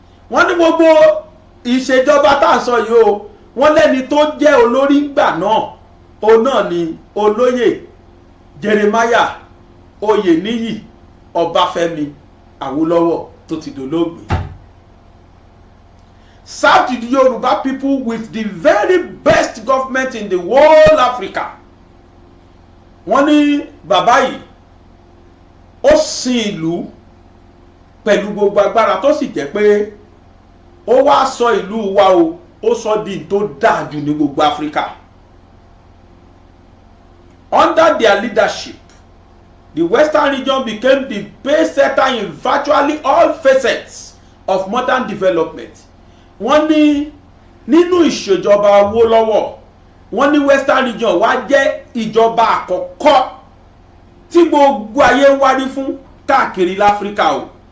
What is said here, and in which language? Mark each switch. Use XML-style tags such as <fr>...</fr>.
<yo>Wọ́n ní gbogbo ìṣèjọba tá à ń sọ yìí o, wọ́n lẹ́ni tó jẹ́ olórí ńgbà náà òun náà ni olóyè Jeremiah Oyeniyi Obafemi Awolowo tó ti dolóògbé.</yo> <en>Served the Yoruba people with the very best government in the whole Africa.</en> <yo>Wọ́n ní bàbá yìí ó sin ìlú pẹ̀lú gbogbo agbára tó sì jẹ́ pé ó wá sọ ìlú wa o ó sọ di tó dáa jù ní gbogbo Africa.</yo> <en>Under their leadership, the Western region became the pace setter in virtually all facets of modern development.</en> <yo>Wọ́n ní nínú ìṣèjọba Awólọ́wọ̀ wọ́n ní Western region wá jẹ́ ìjọba àkọ́kọ́ tí gbogbo ayé wárí fún káàkiri láfíríkà o.</yo>